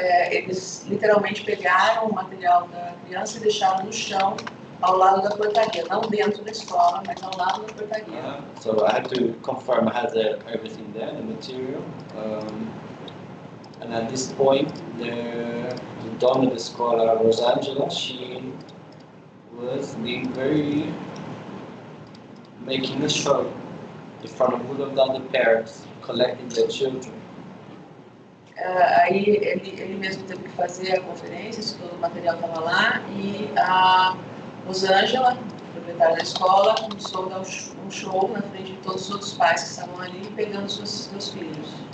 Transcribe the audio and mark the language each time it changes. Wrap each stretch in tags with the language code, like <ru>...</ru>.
<pt>Eles literalmente pegaram o material da criança e deixaram no chão ao lado da portaria, não dentro da escola, mas ao lado da portaria.</pt> <en>So I had to confirm I had everything there, the material. And at this point, the</en> <pt>dona da escola,</pt> <en>Rosangela, she was being making a show in front of all of the other parents, collecting their children.</en> <pt>Aí ele mesmo teve que fazer a conferência, isso todo o material estava lá, e a Rosângela, proprietária da escola, começou a dar um show na frente de todos os outros pais que estavam ali, pegando seus filhos.</pt>